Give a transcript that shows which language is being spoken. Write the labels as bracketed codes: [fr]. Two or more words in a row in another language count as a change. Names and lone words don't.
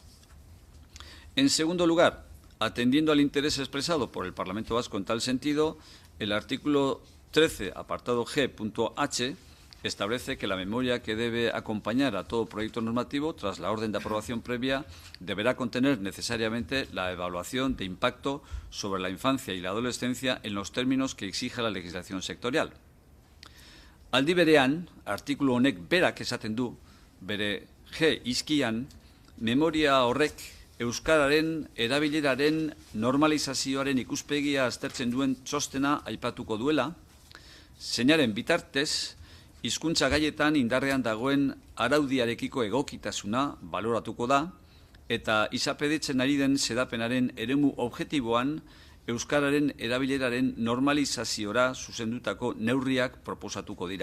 [es] En segundo lugar, atendiendo al interés expresado por el Parlamento Vasco en tal sentido, el artículo 13, apartado G.H, establece que la memoria que debe acompañar a todo proyecto normativo tras la orden de aprobación previa deberá contener necesariamente la evaluación de impacto sobre la infancia y la adolescencia en los términos que exija la legislación sectorial. [eu] Aldi berean, artikulu honek berak esaten du, bere G izkian, memoria horrek euskararen erabileraren normalizazioaren ikuspegia aztertzen duen txostena aipatuko duela, zeinaren bitartez, hizkuntza gaietan indarrean dagoen araudiarekiko egokitasuna baloratuko da eta izapidetzen ari den xedapenaren eremu objektiboan euskararen erabileraren normalizaziora zuzendutako neurriak proposatuko dira.